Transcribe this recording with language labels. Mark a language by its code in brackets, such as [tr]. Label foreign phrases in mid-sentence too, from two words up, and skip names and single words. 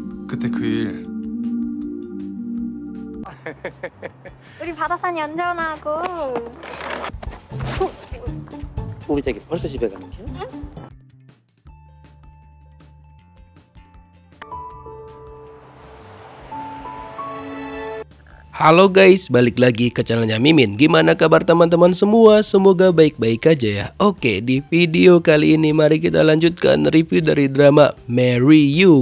[ko] 그때 그 일. 우리 바다산 연전하고. 우리 저기 벌써 집에 가는 거야? [id] Halo guys, balik lagi ke channelnya Mimin. Gimana kabar teman-teman semua? Semoga baik-baik aja ya. Oke, di video kali ini mari kita lanjutkan review dari drama Marry You.